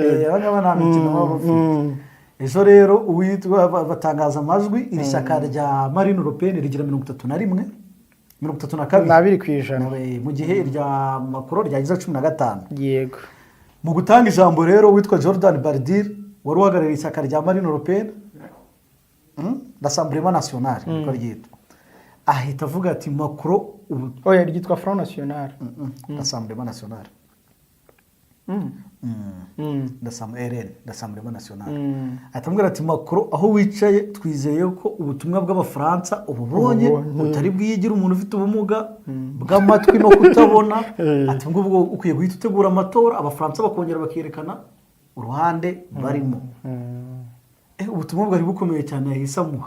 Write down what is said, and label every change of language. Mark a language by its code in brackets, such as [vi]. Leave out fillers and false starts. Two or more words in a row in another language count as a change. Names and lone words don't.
[rw] Abangaba nta mikino bafite. Ejo rero uwitwa batangaza amajwi iri shyaka rya Marine Le Pen rigira 31 32% mu gihe irya Macron ryagize 15. Yego. Mu gutanga ijambo rero witwa Jordan Bardella wari uhagarariye ishyaka rya Marine Le Pen [fr] l'Assemblée nationale [rw] ko ryitwa, ahita avuga ati Macron oya ryitwa Front National [fr] l'Assemblée nationale l'Assemblée nationale. [rw] Atamubwira ati Macron aho wicaye twizeye ko ubutumwa bw'abafaransa ububonye utari bwiyigira umuntu ufite ubumuga bw'amatwi no kutabona. Ati ngubwo ukwiye guhita utegura amatora abafaransa bakongera bakerekana uruhande barimo. Ubutumwa bwari bukomeye cyane yahise amuha.